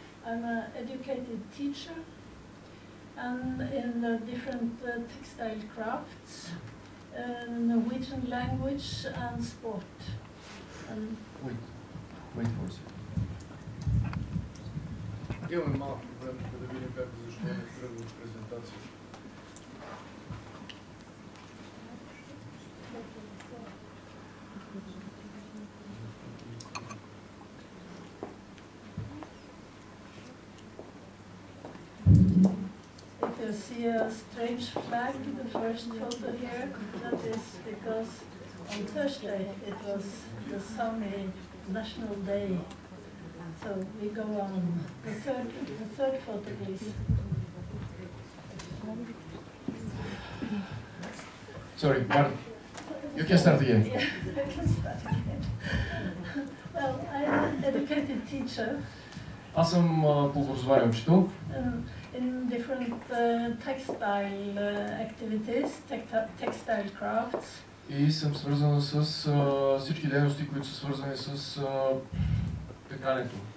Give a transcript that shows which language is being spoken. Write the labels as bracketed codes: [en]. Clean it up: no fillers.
[en] I'm an educated teacher and in different textile crafts, Norwegian language and sport. Wait for a second. [bg] Имаме малко време да видим как защо не тръгва от презентация. [en] If you see a strange flag in the first photo here, that is because on Thursday it was the Sami National Day. So we go on. The third photo, please. Sorry, Martin. You can start again. Yeah, I can start again. Well, I'm an educated teacher [bg] Аз съм по образование учител [en] in different textile activities, textile crafts. [bg] и съм свързана с всички дейности, които са свързани с пекането.